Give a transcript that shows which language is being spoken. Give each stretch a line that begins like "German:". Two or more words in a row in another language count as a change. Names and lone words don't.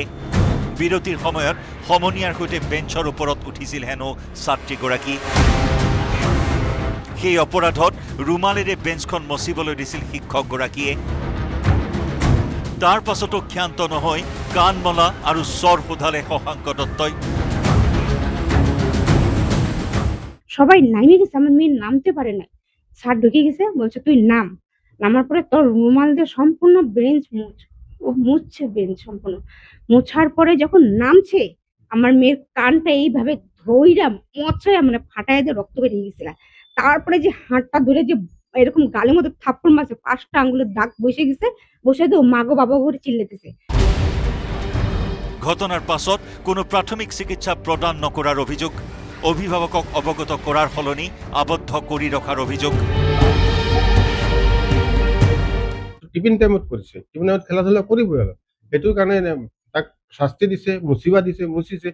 Assamese: বিৰতিৰ সময়ত সমনীয়াৰ সৈতে বেঞ্চৰ ওপৰত উঠিছিল হেনো ছাত্ৰীগৰাকী। সেই অপৰাধত ৰুমালেৰে বেঞ্চখন মচিবলৈ দিছিল শিক্ষকগৰাকীয়ে। তাৰ পাছতো ক্ষান্ত নহয় কাণমলা আৰু চৰ সোধালে শশাংক দত্তই।
Bangla: সবাই নামে গেছে, আমার মেয়ে নামতে পারে না। স্যার ঢুকে গেছে, বলছে তুই নাম। নামার পরে তোর রুমাল দিয়ে সম্পূর্ণ বেঞ্চ মুছছে, বেঞ্চ সম্পূর্ণ মোছার পরে যখন নামছে, আমার মেয়ের কানটা এইভাবে ধইরা মোছায় মানে ফাটায় দিয়ে রক্ত বেরিয়ে গেছিল। তারপরে যে হাতটা ধরে যে এরকম গালের মধ্যে থাপ্পড় মারছে, 5টা আঙ্গুলের দাগ বসে গেছে, বসে দিয়ে মাগো বাবা করে চিল্লাতেছে।
Assamese: ঘটনাৰ পাছত কোনো প্ৰাথমিক চিকিৎসা প্ৰদান নকৰাৰ অভিযোগ। অভিভাৱকক অৱগত কৰাৰ সলনি আবদ্ধ কৰি ৰখাৰ অভিযোগ। টিফিন টাইমত কৰিছে, টিফিন টাইমত খেলা ধূলা কৰিবই অলপ, সেইটোৰ কাৰণে তাক শাস্তি দিছে, মুচিছে।